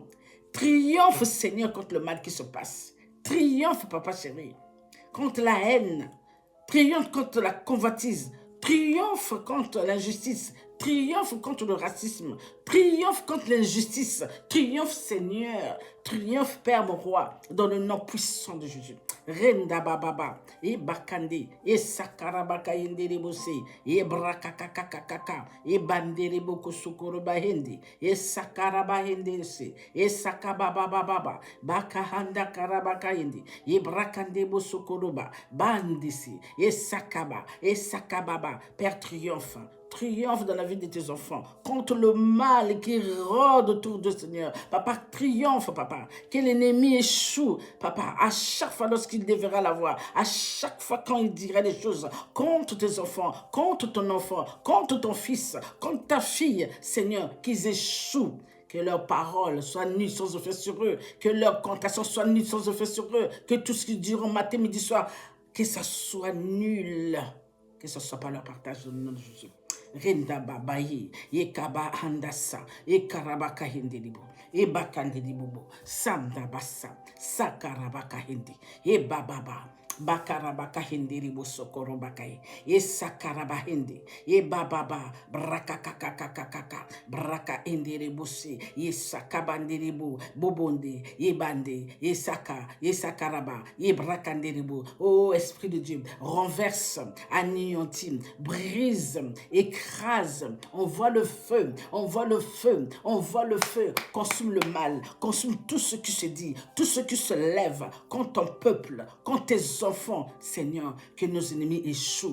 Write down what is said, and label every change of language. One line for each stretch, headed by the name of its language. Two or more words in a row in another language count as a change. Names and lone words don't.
French: Triomphe, Seigneur, contre le mal qui se passe. Triomphe, Papa chéri, contre la haine. Triomphe contre la convoitise. Triomphe contre l'injustice. Triomphe contre le racisme. Triomphe contre l'injustice. Triomphe, Seigneur. Triomphe, Père, mon roi, dans le nom puissant de Jésus. Renda bababa, e bakande, e sakarabaka yendere bose, e brakakakakaka, e bandere boko sukoroba hindi, e sakaraba hindi se, e sakababababa, bakahanda karabaka hindi, e brakande bo sukoroba, bandisi, e sakababa, Père triomphe. Triomphe dans la vie de tes enfants contre le mal qui rôde autour de Seigneur. Papa, triomphe, Papa. Que l'ennemi échoue, Papa, à chaque fois lorsqu'il devra la voir, à chaque fois quand il dirait des choses contre tes enfants, contre ton enfant, contre ton fils, contre ta fille, Seigneur, qu'ils échouent. Que leurs paroles soient nulles sans effet sur eux, que leurs cantations soient nulles sans effet sur eux, que tout ce qu'ils diront matin, midi, soir, que ça soit nul, que ce ne soit pas leur partage dans le nom de Jésus. Renda babaye, ye kaba handasa, ye karabaka hindelibo, ye bakandelibo, sanda basa, sakarabaka hindi, ye bababa. Bakarabaka hindiribo sokoro bakai, ye sakaraba hindi, ye bababa, braka kakakakaka, braka indiribusi, ye sakabandiribu, bobonde, ye bande, ye sakaraba, ye brakandiribu. Oh Esprit de Dieu, renverse, anéantit, brise, écrase, envoie le feu, envoie le feu, envoie le feu, consume le mal, consume tout ce qui se dit, tout ce qui se lève contre ton peuple, contre tes enfants, Seigneur, que nos ennemis échouent.